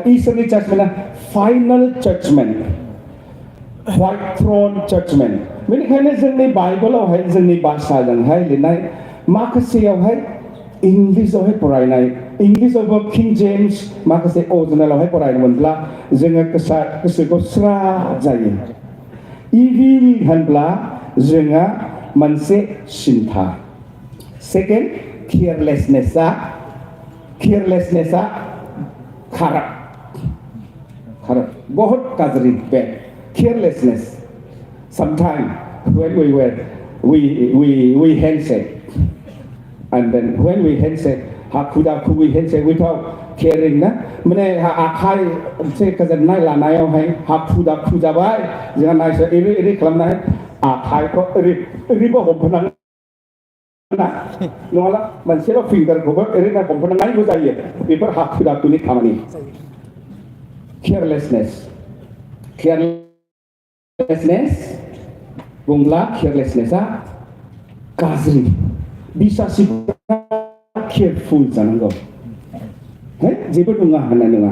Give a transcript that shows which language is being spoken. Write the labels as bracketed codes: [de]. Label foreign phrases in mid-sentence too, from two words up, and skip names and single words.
[brx] इसोरनि जाजमेन्टआ [en] final judgement white throne judgement [brx] बेनिखायनो जोंनि बाइबेलावहाय जोंनि भाषाजोंहाय लिरनाय माखासेयावहाय इंलिसावहाय फरायनाय इंलिसावबो किं जेम्स माखासे अरिजिनेलावहाय फरायनो मोनब्ला जोङो गोसोखौ स्रा जायो इभिल होनब्ला जोङो मोनसे सिन्था सेकेन्ड केयारलेसनेसा [hi] खराब बहुत [brx] गाज्रि बे [en] carelessness sometimes when we handshake and then when we handshake we handshake without caring [brx] ना माने आखाइ से गोजोननाय लानायावहाय हाखु दाखु जाबाय जोंहा नायसो एरै खालामनाय आखाइखौ ओरैबो हमफानांगौ ना नङाला मोनसेल' फिंगारखौबो ओरै हमफानांगौ जायो बेफोर हाखु दाखुनि खामानि carelessness बुंब्ला केयारलेसनेसा गाज्रि बिसासिफोरा केयारफुल जानांगौ जेबो नङा होननाय